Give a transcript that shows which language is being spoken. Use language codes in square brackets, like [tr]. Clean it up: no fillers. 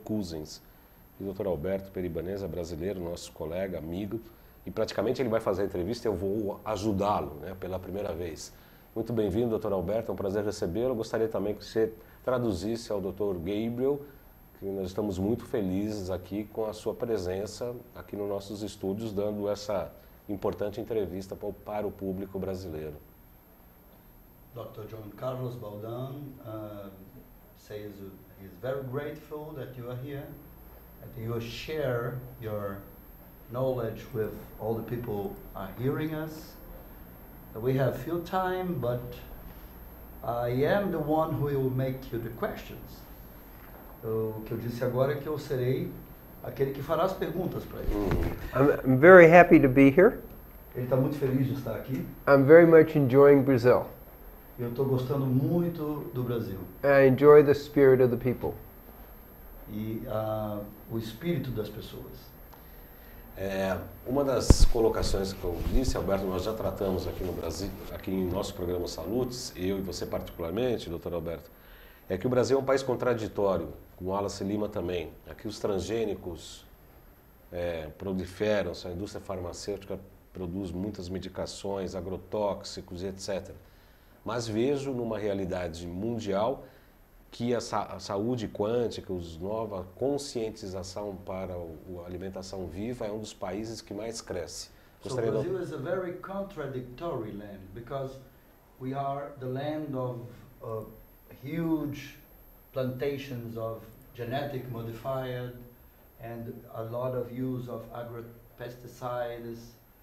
[pt] Cousens e o Dr. Alberto Peribanês, brasileiro, nosso colega, amigo, e praticamente ele vai fazer a entrevista e eu vou ajudá-lo, né, pela primeira vez. Muito bem-vindo, Dr. Alberto, é um prazer recebê-lo. Gostaria também que você traduzisse ao Dr. Gabriel, que nós estamos muito felizes aqui com a sua presença aqui nos nossos estúdios, dando essa importante entrevista para o público brasileiro. Dr. [en] John Carlos Baldan says he's very grateful that you are here, that you share your knowledge with all the people are hearing us. We have few time, but I am the one who will make you the questions. [pt] O que eu disse agora é que eu serei aquele que fará as perguntas para ele. [en] I'm very happy to be here. [pt] Ele está muito feliz de estar aqui. [en] I'm very much enjoying Brazil. [pt] Eu estou gostando muito do Brasil. [en] I enjoy the spirit of the people. [pt] E o espírito das pessoas. Uma das colocações que eu disse, Alberto, nós já tratamos aqui no Brasil, aqui em nosso programa Salutes, eu e você particularmente, Dr. Alberto, é que o Brasil é um país contraditório, com Wallace Lima também. Aqui os transgênicos proliferam, a indústria farmacêutica produz muitas medicações, agrotóxicos e etc. Mas vejo numa realidade mundial que a saúde quântica, a nova conscientização para a alimentação viva é um dos países que mais cresce. [en] So Brazil is a very contradictory land because we are the land of huge plantations of genetic modified and a lot of use of agro-pesticides.